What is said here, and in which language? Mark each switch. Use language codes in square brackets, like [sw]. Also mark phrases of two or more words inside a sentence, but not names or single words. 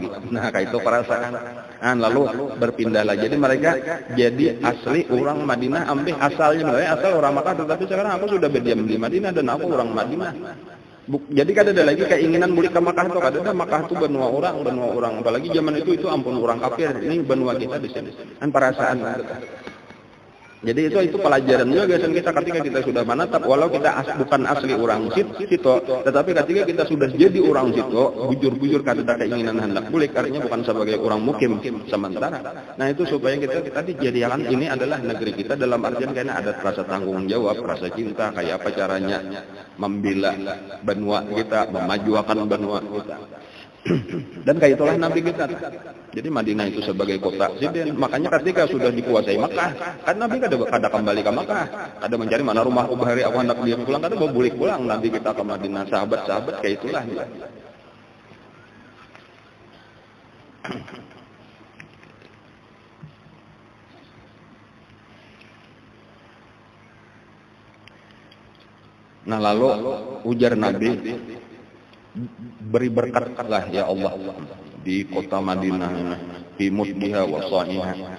[id] Nah kayak itu perasaan. Nah, lalu berpindahlah. Jadi mereka jadi asli orang Madinah, ampih asalnya asal orang Makkah, tetapi sekarang aku sudah berdiam di Madinah dan aku orang Madinah. [bjn] Jadi kada ada lagi keinginan mudik ke Makkah tuh, kada ada. Makkah tuh benua orang. Apalagi zaman itu ampun orang kafir. Ini benua kita di sini. Kan perasaan. [id] Jadi itu pelajaran juga guys kita ketika kita sudah manatap, walau kita bukan asli orang situ, tetapi ketika kita sudah jadi orang situ, bujur-bujur kada ada keinginan hendak balik, artinya bukan sebagai orang mukim sementara. Nah itu supaya kita dijadikan ini adalah negeri kita dalam artian karena ada rasa tanggung jawab, rasa cinta, kayak apa caranya membela benua kita, memajukan benua kita. Dan kayak itulah Nabi kita. Jadi Madinah itu sebagai kota residen. Makanya ketika sudah dikuasai Makkah, [bjn] kan Nabi kada kembali ke Makkah, kada mencari mana rumah ubahari aku hendak dia pulang, kada mau balik pulang Nabi kita ke Madinah. [id] Sahabat-sahabat kayak itulah. Nah lalu ujar Nabi, beri berkatlah ya Allah di kota Madinah, [ar] في مدها وصاعها.